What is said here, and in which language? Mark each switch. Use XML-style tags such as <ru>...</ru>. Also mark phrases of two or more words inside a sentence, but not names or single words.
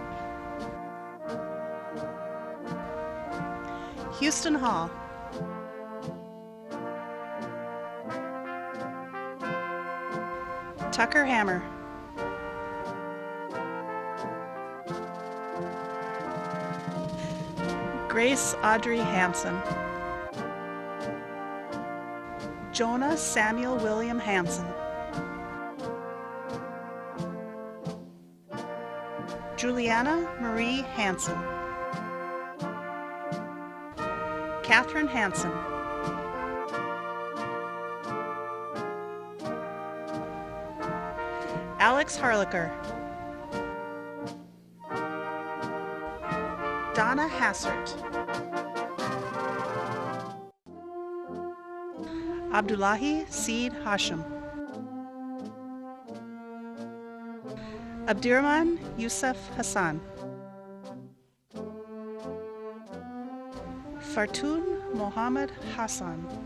<en>Houston Hall. Tucker Hammer. Grace Audrey Hansen. Jonah Samuel William Hansen. Juliana Marie Hansen. Catherine Hansen. Alex Harlicker. Donna Hassert. Abdullahi Seed Hashim. Abdirahman Yusuf Hassan. Fartun Mohammed Hassan.</en>